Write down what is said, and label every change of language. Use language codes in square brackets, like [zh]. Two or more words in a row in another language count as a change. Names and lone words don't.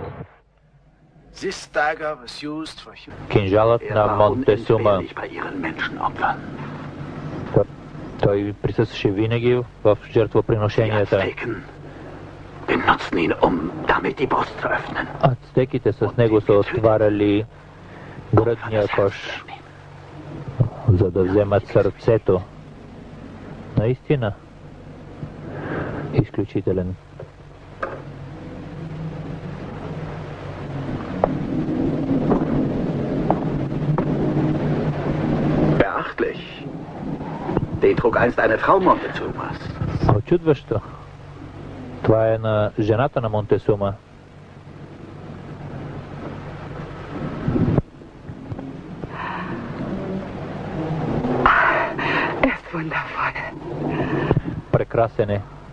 [en] This dagger was used for [bg] Кинжалът на Монтесума. Той присъстваше винаги в жертвоприношенията. Ацтеките с него са отваряли гръдния кош, за да вземат сърцето. Наистина, изключителен. [de] Den trug einst eine Frau Montezumas. [bg] Очудващо. Това е на жената на Монтесума. Прекрасен е.